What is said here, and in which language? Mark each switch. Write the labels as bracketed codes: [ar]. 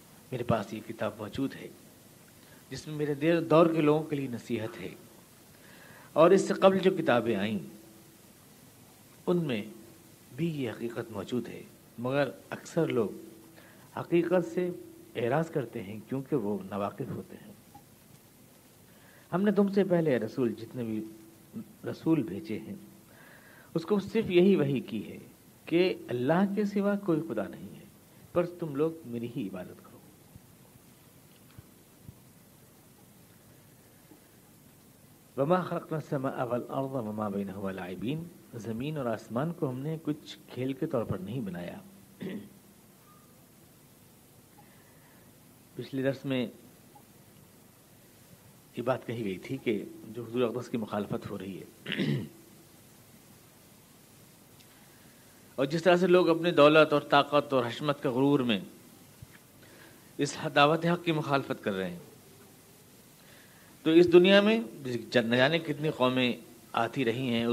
[ur] میرے پاس یہ کتاب موجود ہے جس میں میرے دور کے لوگوں کے لیے نصیحت ہے، اور اس سے قبل جو کتابیں آئیں ان میں بھی یہ حقیقت موجود ہے، مگر اکثر لوگ حقیقت سے اعراض کرتے ہیں کیونکہ وہ ناواقف ہوتے ہیں. ہم نے تم سے پہلے رسول جتنے بھی رسول بھیجے ہیں اس کو صرف یہی وحی کی ہے کہ اللہ کے سوا کوئی خدا نہیں ہے، پر تم لوگ میری ہی عبادت کرو. [ar] وما خلقنا السماء والارض وما بينهما لاعبين. [ur] زمین اور آسمان کو ہم نے کچھ کھیل کے طور پر نہیں بنایا. پچھلے درس میں یہ بات کہی گئی تھی کہ جو حضور اقدس کی مخالفت ہو رہی ہے اور جس طرح سے لوگ اپنی دولت اور طاقت اور حشمت کے غرور میں اس دعوت حق کی مخالفت کر رہے ہیں، تو اس دنیا میں نہ جانے کتنی قومیں آتی رہی ہیں.